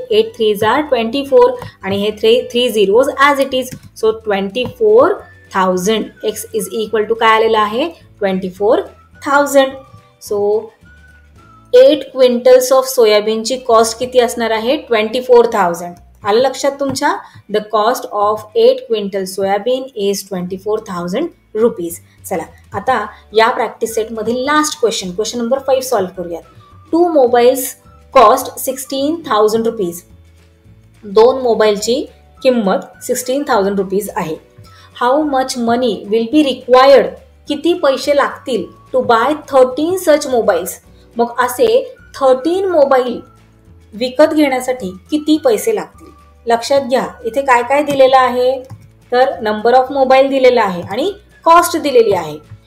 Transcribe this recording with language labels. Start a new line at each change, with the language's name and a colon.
English: 8 3s are 24
Marathi: आणि हे
English: 3 zeros as it is. So 24,000 x is equal to
Marathi: काय आलेलं आहे?
English: 24,000.
Marathi: सो 8 क्विंटल्स ऑफ सोयाबीनची कॉस्ट किती असणार आहे? 24,000. आलं लक्षात तुमच्या?
English: The cost of 8 quintal soybean is 24,000 rupees.
Marathi: चला आता या प्रॅक्टिस सेटमधील लास्ट क्वेश्चन नंबर 5 सॉल्व्ह करूयात.
English: 2 mobiles cost 16,000 rupees.
Marathi: 2 मोबाईलची किंमत 16,000 रुपीज आहे.
English: How much money will be required?
Marathi: किती पैसे लागतील
English: To buy 13 such mobiles?
Marathi: मग असे 13 मोबाईल विकत घेण्यासाठी किती पैसे लागतील? लक्षात घ्या, इथे काय काय दिलेलं आहे? तर नंबर ऑफ मोबाईल दिलेला आहे आणि कॉस्ट दिलेली आहे.